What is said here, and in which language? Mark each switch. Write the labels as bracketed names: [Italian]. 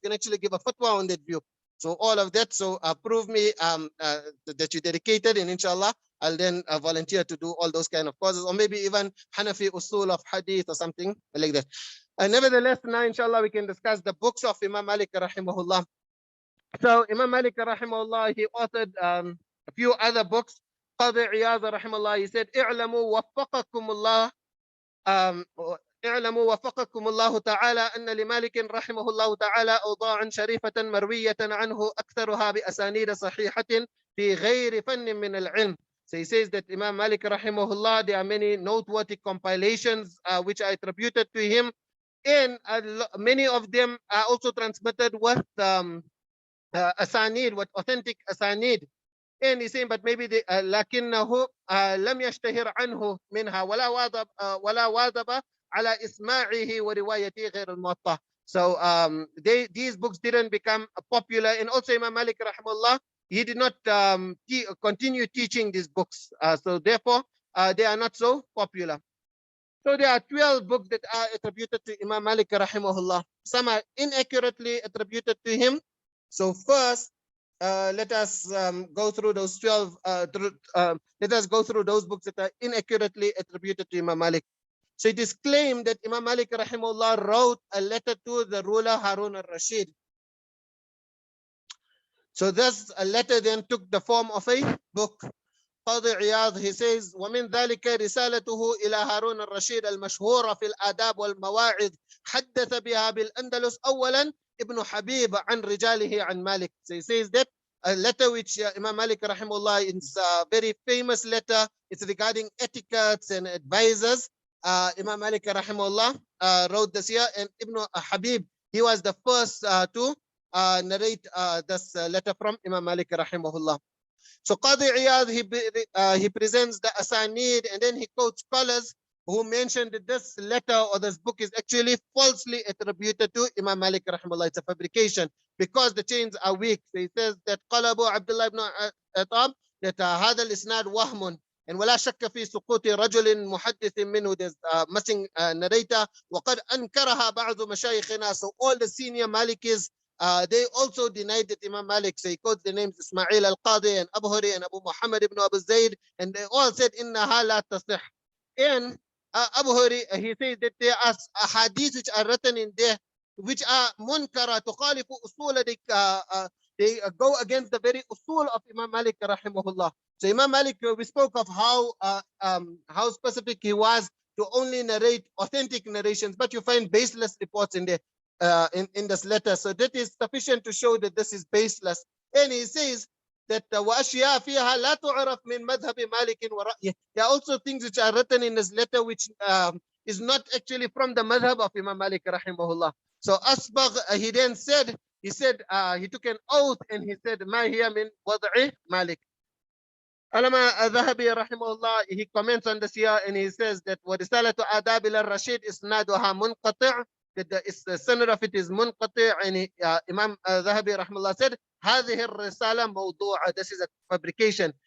[English] You can actually give a fatwa on that view. So all of that. So prove me that you dedicated, and inshallah, I'll then volunteer to do all those kind of courses, or maybe even Hanafi usul of hadith or something like that. Nevertheless, now inshallah we can discuss the books of Imam Malik rahimahullah. So Imam Malik rahimahullah, he authored a few other books. [Arabic] Qadi Iyad rahimahullah, [English] he said, [Arabic] اعلموا وفقكم الله اعلموا وفقكم الله تعالى أن لمالك رحمه الله تعالى أوضاعا شريفة مروية عنه أكثرها بأسانيد صحيحة في غير فن من العلم. [English] So he says that Imam Malik rahimahullah, there are many noteworthy compilations which are attributed to him, and many of them are also transmitted with asanid, with authentic asanid. And he's saying, but maybe [Arabic] لكنه لم يشتهر عنه منها ولا واظب على إسماعه وروايته غير الموطأ. [English] So these books didn't become popular, and also Imam Malik rahimahullah, he did not continue teaching these books. So therefore, they are not so popular. So there are 12 books that are attributed to Imam Malik rahimahullah. Some are inaccurately attributed to him. So first, let us go through those 12. Let us go through those books that are inaccurately attributed to Imam Malik. So it is claimed that Imam Malik rahimahullah wrote a letter to the ruler Harun al-Rashid. So this a letter then took the form of a book. [Arabic] Qadi Iyad, [English] he says, [Arabic] ومن ذلك رسالته إلى هارون الرشيد المشهورة في الآداب والمواعظ حدث بها بالأندلس أولا ابن حبيب عن رجاله عن مالك. [English] So he says that a letter which Imam Malik rahimahullah is a very famous letter. It's regarding etiquettes and advisors. Imam Malik rahimahullah wrote this here, and Ibn Habib, he was the first to narrate this letter from Imam Malik rahimahullah. So Qadi Iyad, he presents the asanid, and then he quotes scholars who mentioned that this letter or this book is actually falsely attributed to Imam Malik rahimahullah. It's a fabrication because the chains are weak. So he says that Qalabu Abdullah ibn Atab, that [Arabic] هذا الإسناد وهم and ولا شك في سقوط رجل محدث منه, [English] there's missing narrator, [Arabic] وقد أنكرها بعض مشايخنا. [English] So all the senior Malikis, they also denied that Imam Malik. So he quotes the names Ismail al-Qadi and Abu Huri and Abu Muhammad ibn Abu Zayd, and they all said [Arabic] إنها لا تصح. [English] And Abu Huri, he says that there are āḥadīth which are written in there which are [Arabic] munkara tukhalifu usul, [English] they go against the very usul of Imam Malik rahimahullah. So Imam Malik, we spoke of how specific he was to only narrate authentic narrations, but you find baseless reports in there in this letter. So that is sufficient to show that this is baseless. And he says that [Arabic] وَأَشْيَاء فِيهَا لَا تُعْرَفْ مِنْ مَذْهَبِ مَالِكٍ وَرَأْيِهِ. [English] There are also things which are written in this letter which is not actually from the madhab of Imam Malik rahimahullah. So Asbagh, he then said, he took an oath and he said, [Arabic] مَا هِيَ مِنْ وَضْعِ [English] Malik. Alama Zahabi rahimahullah, he comments on this here and he says that [Arabic] وَرِسَالَةُ آدَابِ الرَّشِيدِ إِسْنَادُهَا مُنْقَطِعٌ, [English] that the center of it is munqati', and Imam Zahabi rahimahullah said [Arabic] هذه الرسالة موضوعة, [English] this is a fabrication.